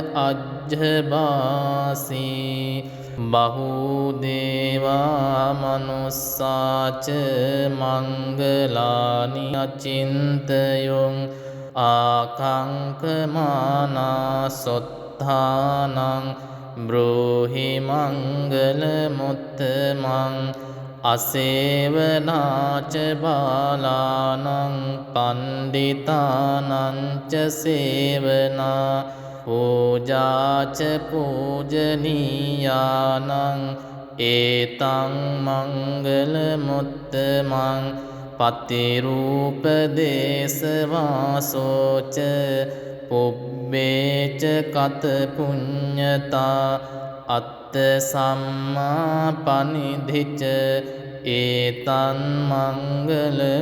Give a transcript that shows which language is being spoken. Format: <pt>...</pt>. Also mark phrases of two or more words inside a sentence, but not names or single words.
<pi>අජ්ජභාසී බහූදේවා මනුස්සාච මංගලානි අචින්තයොං ආකංකමානා සොත්ථානං බ්‍රෝහි මංගල මුත්තමං අසේවනාච බාලානං පණ්ඩිතානංච සේවනා පූජාච පූජනීයානං ඒතං මංගල මුත්තමං පතිරූපදේශවාසෝච පුබ්බේච කත පුඤ්ඤතා අත්ත සම්මා පනිධිච ඒතන් මංගල</pi>